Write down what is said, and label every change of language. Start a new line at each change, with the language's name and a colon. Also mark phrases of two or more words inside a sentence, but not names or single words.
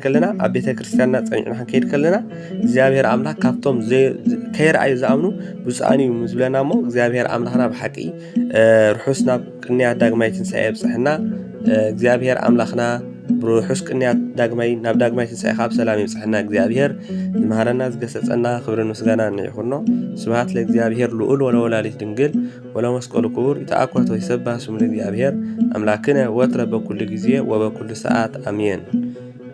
Tigrinya: ከለና ኣብ ቤተ ክርስቲያንና ጸኒዕና ክንከይድ ከለና እግዚአብሔር ኣምላኽ ካብቶም ከይረአዩ ዝኣምኑ ብፁዓን እዮም ዝብለና እሞ እግዚአብሔር ኣምላኽና ብሓቂ ርሑስ ናብ ቅንያት ዳግማይ ትንሣኤ የብፅሕና እግዚአብሔር ኣምላኽና ብርሑስ ቅንያት ናብ ዳግማይ ትንሣኤ ካብ ሰላም የብፅሕና እግዚአብሔር ዝመሃረና ዝገሰጸና ክብርን ምስጋናን ይኹኖ
Geez: ስብሐት ለእግዚአብሔር ልዑል ወለወላዲት ድንግል ወለመስቀሉ ክቡር ይትአኮት ወይሰብሐ ስሙ ለእግዚአብሔር አምላክነ ወትረ በኩል ጊዜ ወበኩል ሰዓት አሜን።